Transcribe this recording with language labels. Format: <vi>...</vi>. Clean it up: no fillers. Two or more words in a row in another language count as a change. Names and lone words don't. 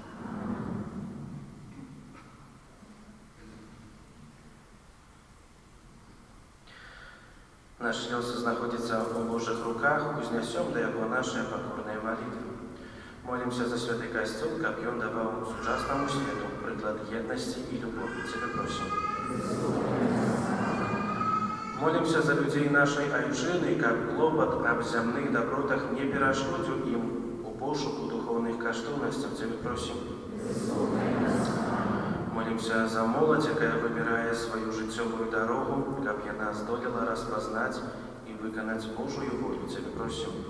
<be>Наш лёс знаходзіцца ў Божых руках, узнясём да Яго нашыя пакорныя малітвы. Молімся за святы касцёл, каб ён даваў сучаснаму свету прыклад еднасці і любові. Цябе просім.</be> <ru>Молимся за людей нашей</ru> <be>айчыны, каб клопат аб зямных добротах не перашкодзіў ім у пошуку духовных каштоўнасцяў, Цябе просім. Молимся за моладзь, якая выбірае сваю жыццёвую дарогу, каб яна здолела распазнаць і выканаць Божую волю, Цябе просім.</be>